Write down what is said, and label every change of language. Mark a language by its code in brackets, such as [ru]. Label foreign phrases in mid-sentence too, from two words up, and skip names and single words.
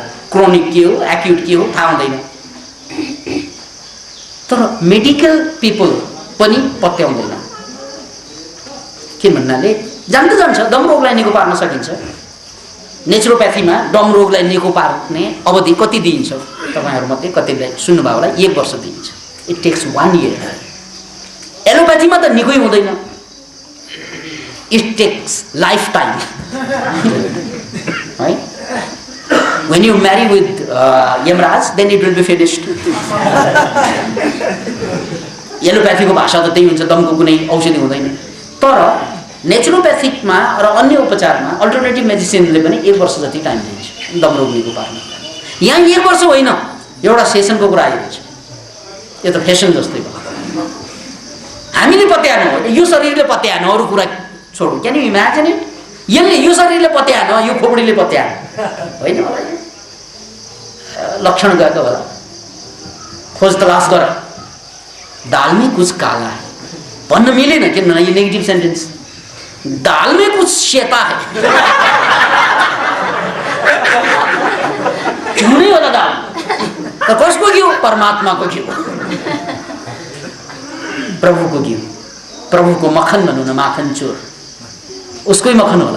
[ne] क्रोनिक के हो, एक्युट के हो थाहा हुँदैन। तर [en] medical people [ne] पनि पत्याउँदैन। के भन्नाले जान्छ दम रोगलाई निको पार्न सकिन्छ। नेचुरोप्याथीमा दम रोगलाई निको पार्ने अवधि कति दिइन्छ तपाईँहरूमध्ये कतिलाई सुन्नुभयो होला? 1 वर्ष दिइन्छ। [en] it takes 1 year. [ne] एलोप्याथीमा त निकै हुँदैन, [en] it takes life time है। When you marry with Yamraj, then it will be finished। [ne] एलोप्याथीको भाषा त त्यही हुन्छ, दमको कुनै औषधि हुँदैन। तर नेचुरोप्याथिकमा र अन्य उपचारमा अल्टरनेटिभ मेडिसिनले पनि 1 वर्ष जति टाइम दिन्छ दम रोग निको पार्न। यहाँ 1 वर्ष होइन, एउटा सेसनको कुरा आइरहेछ। यो त फेसन जस्तै भयो। हामीले पत्याएन, यो शरीरले पत्याएन, अरू कुरा छोडौँ। [en] Can you imagine it? [ne] यसले यो शरीरले पत्याएन, यो खोपडीले पत्याएन होइन होला। लक्षण गएको होला, खोज तलास गर। [hi] दाल में कुछ काला है [ne] भन्न मिलेन, किनभने यो [en] negative sentence. [hi] दाल में कुछ सेता है [ne] हुनै होला दाल। तर कसको घिउ? परमात्माको घिउ, प्रभुको घिउ, प्रभुको मक्खन भनौँ न, माखन चोर, उसकै मक्खन होला।